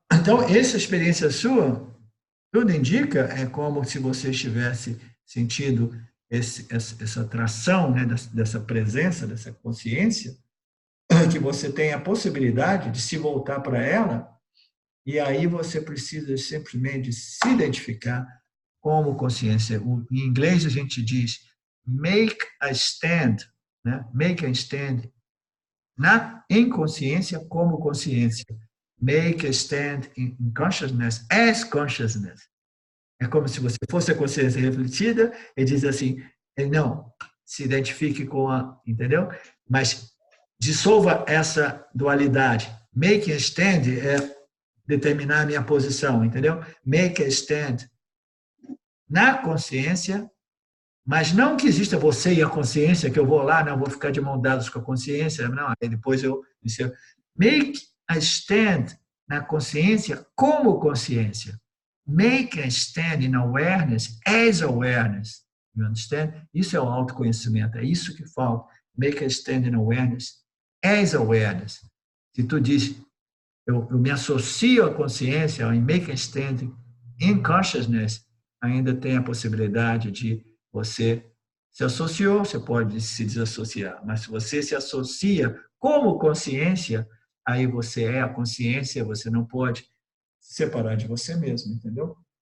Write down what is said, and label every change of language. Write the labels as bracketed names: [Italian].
[Portuguese] Então, essa experiência sua Tudo indica, é como se você estivesse sentindo essa atração, né, dessa presença, dessa consciência, que você tem a possibilidade de se voltar para ela, e aí você precisa simplesmente se identificar como consciência. Em inglês a gente diz [English] make a stand, [Portuguese] né? [English] Make a stand [Portuguese] em consciência como consciência. [English] Make a stand in consciousness as consciousness. [Portuguese] É como se você fosse a consciência refletida e diz assim, não, se identifique com a, entendeu? Mas dissolva essa dualidade. Make a stand é determinar a minha posição, entendeu? [English] Make a stand [Portuguese] na consciência, mas não que exista você e a consciência, que eu vou lá, não vou ficar de mão dadas com a consciência, não, aí depois eu [English] make a stand [Portuguese] na consciência como consciência. [English] Make a stand in awareness as awareness. You understand? [Portuguese] Isso é o autoconhecimento, é isso que falta. [English] Make a stand in awareness as awareness. [Portuguese] Se tu diz, eu me associo à consciência, em [English] make a stand in consciousness, [Portuguese] ainda tem a possibilidade de você se associou, você pode se desassociar, mas se você se associa como consciência, aí você é a consciência, você não pode se separar de você mesmo, entendeu?